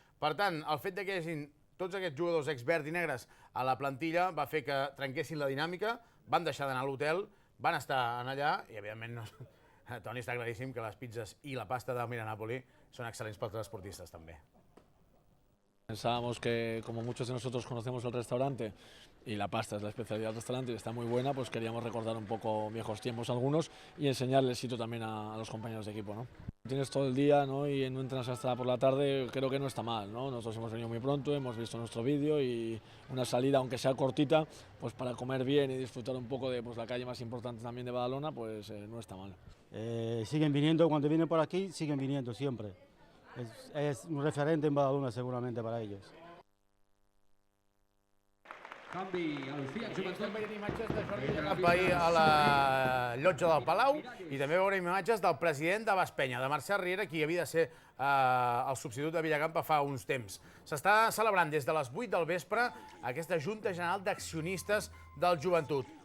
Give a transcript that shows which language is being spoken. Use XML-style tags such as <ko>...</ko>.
<ca>Per tant, el fet que hi hagin tots aquests jugadors ex-verd i negres a la plantilla va fer que trenquessin la dinàmica, van deixar d'anar a l'hotel, van estar allà i, evidentment, Toni, està claríssim que les pizzas i la pasta del Miranàpoli són excel·lents pels transportistes, també.</ca> <es>Pensábamos que, como muchos de nosotros conocemos el restaurante y la pasta es la especialidad del restaurante y está muy buena, pues queríamos recordar un poco viejos tiempos algunos y enseñarles sitio también a los compañeros de equipo, ¿no? Tienes todo el día, ¿no? Y no entrenas hasta por la tarde, creo que no está mal, ¿no? Nosotros hemos venido muy pronto, hemos visto nuestro vídeo y una salida, aunque sea cortita, pues para comer bien y disfrutar un poco de la calle más importante también de Badalona, pues no está mal. Siguen viniendo, cuando vienen por aquí, siguen viniendo siempre. Es un referente en Badalona seguramente para ellos.</es> <ca>Estem veient imatges de Jordi Capell a la llotja del Palau i també veurem imatges del president de Baspenya, de Marcel Riera, qui havia de ser el substitut de Villacampa fa uns temps. S'està celebrant des de les 8 del vespre aquesta Junta General d'Accionistes del Joventut.</ca>